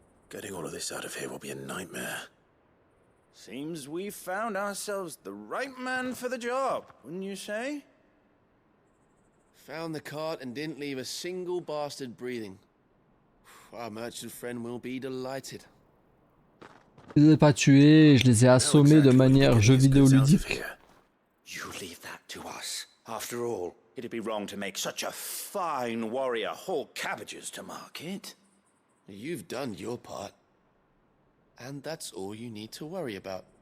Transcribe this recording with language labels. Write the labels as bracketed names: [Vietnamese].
[English] Getting all of this out of here will be a nightmare. Seems we've found ourselves the right man for the job, wouldn't you say? Found the cart and didn't leave a single bastard breathing. Our merchant friend will be delighted. [French] Je les ai pas tués, je les ai assommés de manière jeu vidéo ludique. [English] You leave that to us. After all, it'd be wrong to make such a fine warrior haul cabbages to market. You've done your part. And that's all you need to worry about.